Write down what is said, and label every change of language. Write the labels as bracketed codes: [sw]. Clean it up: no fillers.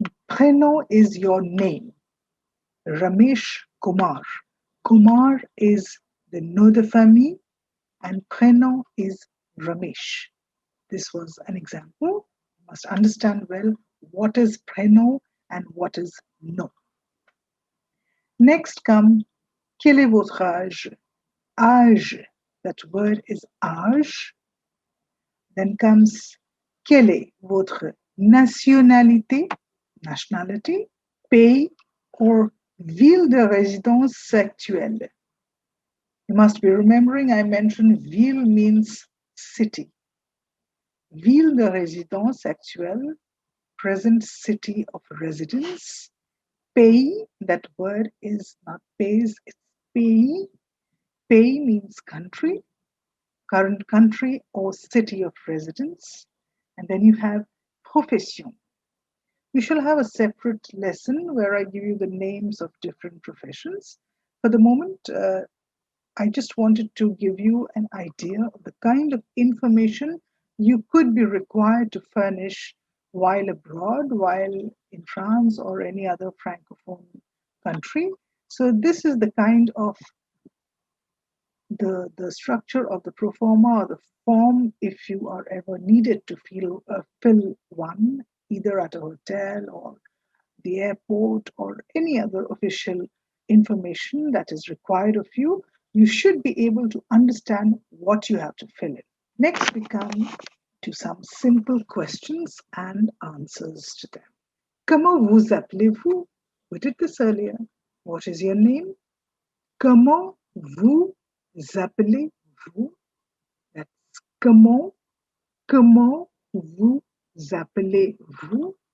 [en] Prénom is your name. Ramesh Kumar. Kumar is the nom de famille, and prénom is Ramesh. This was an example. You must understand well what is prénom and what is nom. Next come, [fr] quel est votre âge? Âge, [en] that word is [fr] âge. [en] Then comes, [fr] quelle est votre nationalité? Nationality, pays, or ville de résidence actuelle. [en] You must be remembering I mentioned ville means city. [fr] Ville de résidence actuelle, [en] present city of residence. Pays, that word is not pays, it's pays. Pays means country, current country or city of residence. And then you have profession. We shall have a separate lesson where I give you the names of different professions. For the moment, I just wanted to give you an idea of the kind of information you could be required to furnish while abroad, while in France or any other Francophone country. So this is the kind of the structure of the pro forma or the form if you are ever needed to fill one, either at a hotel or the airport or any other official information that is required of you. You should be able to understand what you have to fill in. Next, we come to some simple questions and answers to them. [fr] Comment vous appelez-vous? [en] We did this earlier. What is your name? [fr] Comment vous appelez-vous? That's comment vous appelez-vous?